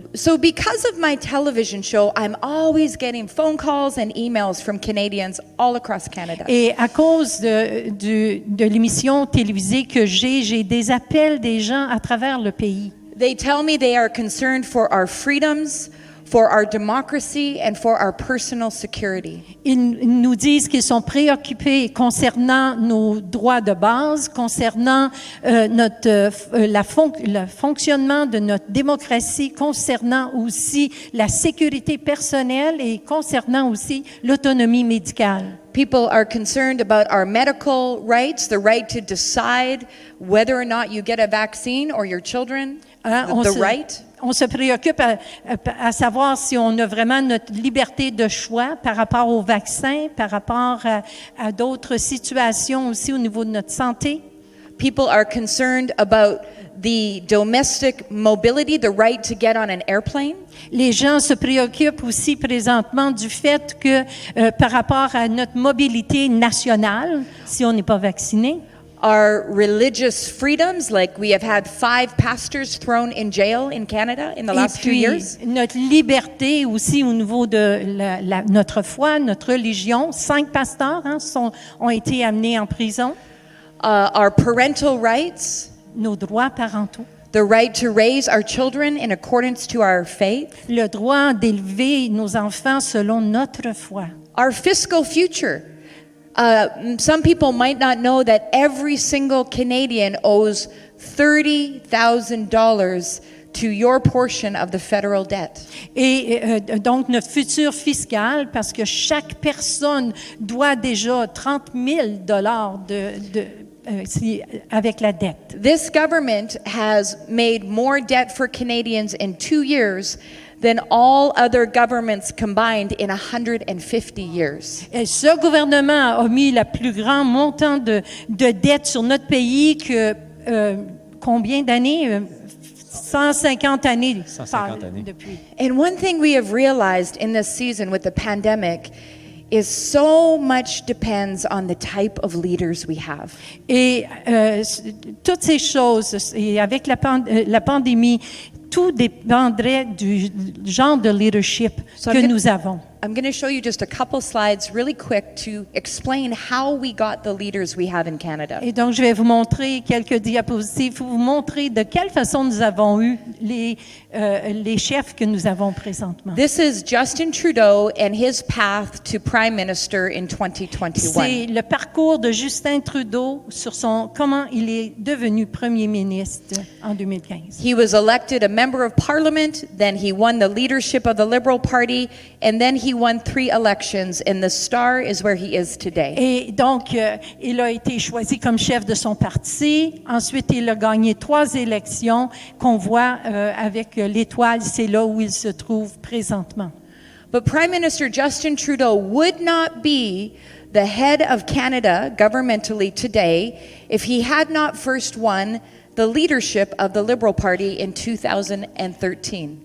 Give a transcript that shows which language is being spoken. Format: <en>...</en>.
<en>So because of my television show, I'm always getting phone calls and emails from Canadians all across Canada.</en> <fr>Et à cause de l'émission télévisée que j'ai des appels des gens à travers le pays.</fr> <en>They tell me they are concerned for our freedoms, for our democracy, and for our personal security.</en> <fr>Ils nous disent qu'ils sont préoccupés concernant nos droits de base, concernant le fonctionnement de notre démocratie, concernant aussi la sécurité personnelle et concernant aussi l'autonomie médicale.</fr> <en>People are concerned about our medical rights, the right to decide whether or not you get a vaccine or your children, the right.</en> <fr>On se préoccupe à savoir si on a vraiment notre liberté de choix par rapport au vaccin, par rapport à d'autres situations aussi au niveau de notre santé.</fr> <en>People are concerned about the domestic mobility, the right to get on an airplane.</en> <fr>Les gens se préoccupent aussi présentement du fait que par rapport à notre mobilité nationale, si on n'est pas vacciné,</fr> <en>Our religious freedoms, like we have had 5 pastors thrown in jail in Canada in the last 2 years.</en> <fr>Notre liberté aussi au niveau de notre foi, notre religion. 5 pasteurs ont été amenés en prison.</fr> <en>Our parental rights.</en> <fr>Nos droits parentaux.</fr> <en>The right to raise our children in accordance to our faith.</en> <fr>Le droit d'élever nos enfants selon notre foi.</fr> <en>Our fiscal future. Some people might not know that every single Canadian owes $30,000 to your portion of the federal debt.</en> <fr>Et donc notre futur fiscal, parce que chaque personne doit déjà $30,000 avec la dette.</fr> <en>This government has made more debt for Canadians in 2 years than all other governments combined in 150 years.</en> <fr>Et ce gouvernement a mis le plus grand montant de dette sur notre pays que combien d'années? 150 années. 150 années. Depuis.</fr> <en>And one thing we have realized in this season with the pandemic is so much depends on the type of leaders we have.</en> <fr>Et toutes ces choses, et avec la pandémie, tout dépendrait du genre de leadership que nous avons.</fr> <en>I'm going to show you just a couple slides really quick to explain how we got the leaders we have in Canada.</en> <fr>Et donc, je vais vous montrer quelques diapositives pour vous montrer de quelle façon nous avons eu les chefs que nous avons présentement.</fr> <en>This is Justin Trudeau and his path to Prime Minister in 2021.</en> <fr>C'est le parcours de Justin Trudeau sur comment il est devenu premier ministre en 2015.</fr> <en>He was elected a member of parliament, then he won the leadership of the Liberal Party, and then he won 3 elections, and the star is where he is today.</en> <fr>Et donc, il a été choisi comme chef de son parti. Ensuite, il a gagné 3 élections qu'on voit avec l'étoile. C'est là où il se trouve présentement.</fr> <en>But Prime Minister Justin Trudeau would not be the head of Canada governmentally today if he had not first won the leadership of the Liberal Party in 2013.</en>